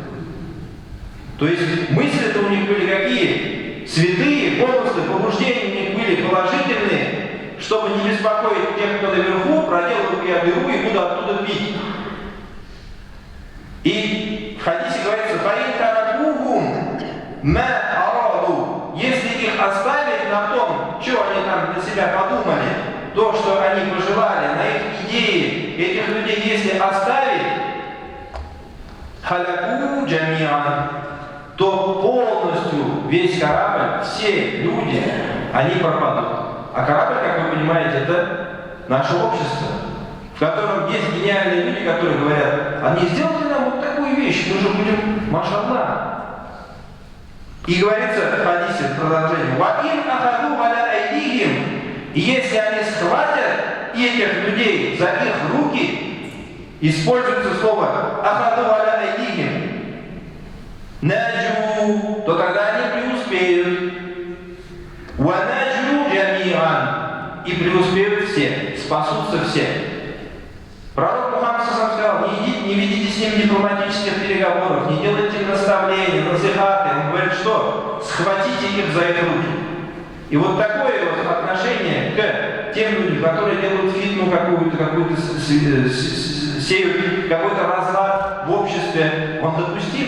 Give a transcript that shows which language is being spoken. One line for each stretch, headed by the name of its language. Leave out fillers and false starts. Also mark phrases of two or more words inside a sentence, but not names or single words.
Russian: То есть мысли-то у них были какие? Святые, помыслы, побуждения у них были положительные, чтобы не беспокоить тех, кто наверху, проделал я дыру и буду оттуда пить. И в хадисе говорится:
Arabic: «فإن تركوهم ما أرادوا».
Russian: Если их оставить на том, что они там для себя подумали, то, что они пожелали, на их идеи этих людей, если оставить,
Arabic: هلكوا جميعا,
Russian: то полностью весь корабль, все люди, они пропадут. А корабль, как вы понимаете, это наше общество, в котором есть гениальные люди, которые говорят: а не сделайте нам вот такую вещь, мы же будем машаллах. И говорится в хадисе в продолжении:
Arabic: «وإن أخذوا على أيديهم».
Russian: И если они схватят этих людей за их руки, используется слово
Arabic: أخذوا على أيديهم نجوا,
Russian: то тогда они преуспеют.
Arabic: ونجوا جميعا,
Russian: и преуспеют все, спасутся все. Пророк Мухаммад сказал: не ведите с ним дипломатических переговоров, не делайте им наставления, насихаты. Он говорит, что схватите их за их руки. И вот такое вот отношение к тем людям, которые делают фитну какую-то сеют какой-то разлад в обществе, он допустим.